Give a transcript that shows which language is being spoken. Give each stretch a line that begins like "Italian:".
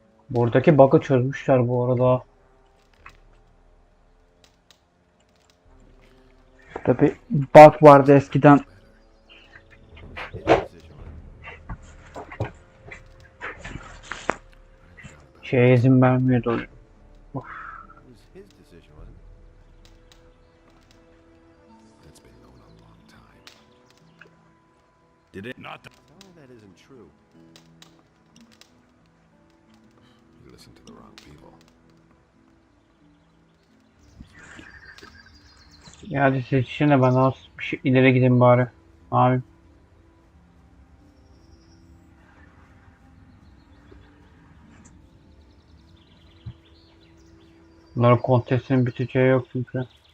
Turkish: Buradaki bug'ı çözmüşler bu arada. Şurada bir bug vardı eskiden. Şeye izin vermiyordu oyun.
English: It was his decision, wasn't it? That's been known a long time. Did it? Not the... Tell her that that isn't true. You listen to the wrong people.
Turkish: Ya hadi seçişine ben az bir şey ileri gideyim bari. Abi. Bunların kontesinin biteceği yok çünkü.